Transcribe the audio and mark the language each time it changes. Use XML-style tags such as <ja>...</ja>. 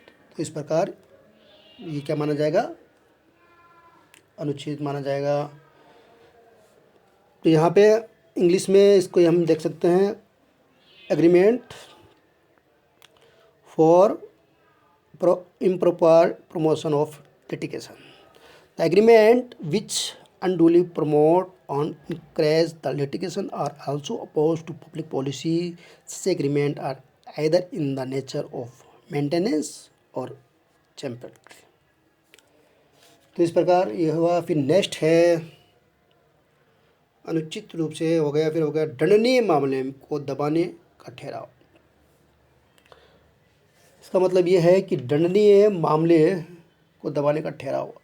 <hi>तो इस प्रकार ये क्या माना जाएगा? अनुचित माना जाएगा। तो यहाँ पे इंग्लिश में इसको हम देख सकते हैं, agreement for</hi> <en>improper promotion of litigation. The agreement which unduly promote or encourage the litigation are also opposed to public policy. Such agreement are either in the nature of maintenance or chambering.</en> <hi>तो इस प्रकार ये हुआ। फिर next है अनुचित रूप से हो गया। फिर हो गया दंडनीय मामले को दबाने का ठहराव। इसका मतलब ये है कि दंडनीय मामले को दबाने का ठहराव।</hi>